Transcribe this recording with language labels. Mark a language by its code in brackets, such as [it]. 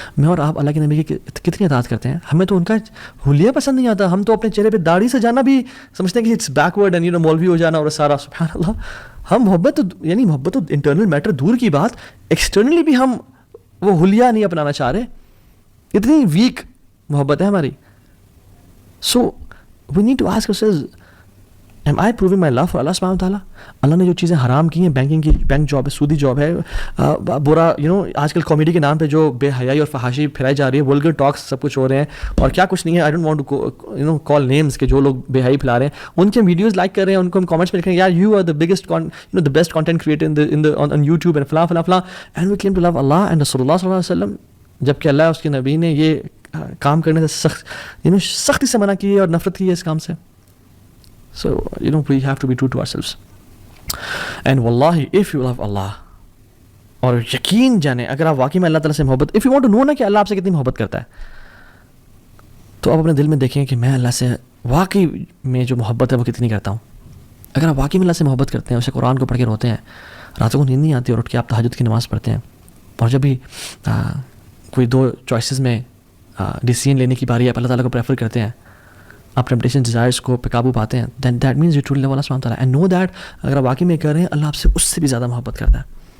[ur] میں اور آپ اللہ کے نبی کی کتنی اطاعت کرتے ہیں. ہمیں تو ان کا حلیہ پسند نہیں آتا. ہم تو اپنے چہرے پہ داڑھی سے جانا بھی سمجھتے ہیں کہ [en] it's backward [ur] اینڈ مولوی ہو جانا اور سارا. سبحان اللہ, ہم محبت تو انٹرنل میٹر دور کی بات, ایکسٹرنلی بھی ہم وہ حلیہ نہیں اپنانا چاہ رہے. اتنی ویک محبت ہے ہماری. [en] So we need to ask ourselves Am I proving my love for Allah subhanahu wa ta'ala? [ur] اللہ نے جو چیزیں حرام کی ہیں, بینکنگ کی بینک جاب ہے, سودی جاب ہے, برا آج کل کامیڈی کے نام پہ جو بے حیائی اور فحاشی پھیلائی جا رہی ہے, ولگر ٹاکس سب کچھ ہو رہے ہیں اور کیا کچھ نہیں ہے. [en] I don't want to call names [ur] کہ جو لوگ بے حیائی پھیلا رہے ہیں, ان کے ویڈیوز لائک کر رہے ہیں, ان کو ہم کامنٹس میں لکھ رہے ہیں یار [en] you are the biggest the best content creator on YouTube [ur] and فلاں فلاں فلاں, [en] and we claim to love [ur] Allah and رسول اللہ صلی اللہ علیہ وسلم, جبکہ اللہ اس کے نبی نے یہ کام کرنے سے سختی سے منع کی ہے اور نفرت کی ہے اس کام سے. [en] So we have to be true to ourselves. And wallahi, if you love Allah, [ur] اور یقین جانیں اگر آپ واقعی میں اللہ تعالیٰ سے محبت, [en] if you want to know [ur] نا کہ اللہ آپ سے کتنی محبت کرتا ہے, تو آپ اپنے دل میں دیکھیں کہ میں اللہ سے واقعی میں جو محبت ہے وہ کتنی کرتا ہوں. اگر آپ واقعی میں اللہ سے محبت کرتے ہیں, اسے قرآن کو پڑھ کے روتے ہیں, راتوں کو نیند نہیں آتی اور اٹھ کے آپ تہجد کی نماز پڑھتے ہیں, اور جب بھی کوئی دو چوائسیز میں ڈیسیژن لینے کی باری ہے, اللہ تعالیٰ کو پریفر کرتے ہیں, آپ ٹیمپٹیشن ڈیزائرس کو پہ قابو پاتے ہیں, [en] then that means you truly love Allah سبحانہ وتعالیٰ, [ur] اینڈ نو دیٹ اگر آپ واقعی میں کر رہے ہیں اللہ آپ سے اس سے بھی زیادہ محبت کرتا ہے.